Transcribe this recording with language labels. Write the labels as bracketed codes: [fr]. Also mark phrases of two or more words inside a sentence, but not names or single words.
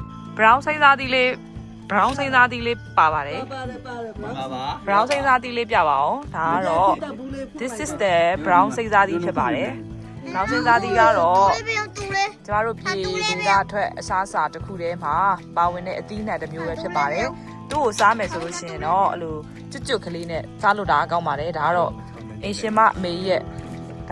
[my] brown စိမ်းစားသီးလေး brown စိမ်းစားသီးလေးပါပါတယ် ပါတယ်ပါတယ်ပါ ပါပါ brown စိမ်းစားသီးလေးပြပါအောင်ဒါကတော့ [en] this is the brown [my] စိမ်းစားသီးဖြစ်ပါတယ် brown စိမ်းစားသီးကတော့ တူလေးပြောတူလေး ကျမတို့ပြည်ဒေသထွက်အစားအစာတစ်ခုတည်းမှာပါဝင်တဲ့အသီးနှံတစ်မျိုးပဲဖြစ်ပါတယ်သူ့ကိုစားမယ်ဆိုလို့ရှိရင်တော့အဲ့လိုကျွတ်ကျွတ်ကလေးနဲ့စားလို့ဒါကောင်းပါတယ်ဒါကတော့အင်ရှင်မအမေရဲ့ဒါ